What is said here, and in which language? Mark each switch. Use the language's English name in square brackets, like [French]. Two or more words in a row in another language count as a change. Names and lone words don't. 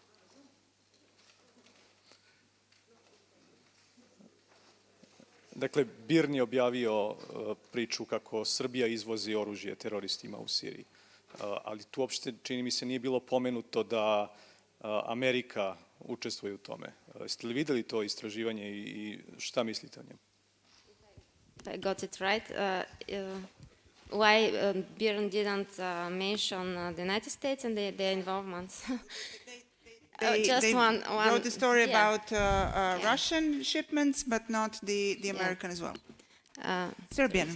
[Serbian] Dakle, BIRN je objavio priču kako Srbija izvozi oružje teroristima u Siriji. Ali tu uopšte, čini mi se, nije bilo pomenuto da Amerika učestvuje u tome. Jeste li videli to istraživanje i šta mislite o njemu? [English] I got it right. Why BIRN didn't mention the United States and their involvement? They wrote the story about Russian shipments, but not the American as well. Serbian.